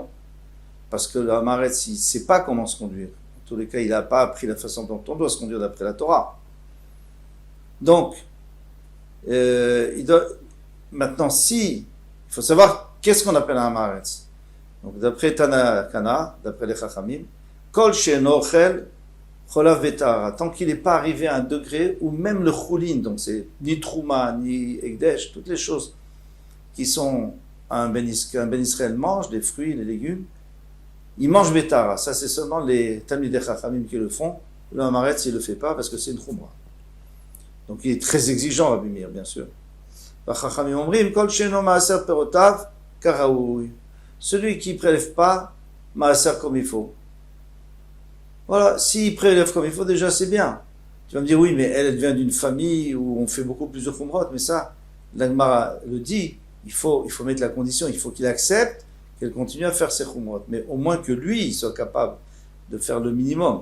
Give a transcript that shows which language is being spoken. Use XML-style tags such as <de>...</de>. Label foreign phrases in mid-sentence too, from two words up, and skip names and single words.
<fr>Parce que l'Amaretz, il ne sait pas comment se conduire. En tous les cas, il n'a pas appris la façon dont on doit se conduire d'après la Torah. Donc, maintenant, il faut savoir qu'est-ce qu'on appelle un Amaretz. Donc d'après Tana Kana, d'après les Chachamim,</fr> <he>כל שאינו אוכל חולין בטהרה,</he> <fr>tant qu'il n'est pas arrivé à un degré où même le choulin, donc c'est ni trouma, ni ekdesh, toutes les choses qui sont qu'un</fr> <he>בן ישראל</he> <fr>mange, les fruits, les légumes, il mange betara. Ça c'est seulement les</fr> <he>תלמידי חכמים</he> <fr>qui le font. Le Hamaretz il le fait pas parce que c'est une trouma. Donc il est très exigeant Rabbi Meir, bien sûr.</fr> <he>חכמים אומרים כל שאינו מעשר פירותיו כראוי.</he> <fr>Celui qui prélève pas maaser comme il faut. Voilà, s'il prélève comme il faut, déjà c'est bien. Tu vas me dire, oui, mais elle vient d'une famille où on fait beaucoup plus de khumrot, mais ça, l'Agmara le dit, il faut mettre la condition, il faut qu'il accepte qu'elle continue à faire ses khumrot, mais au moins que lui, il soit capable de faire le minimum.</fr>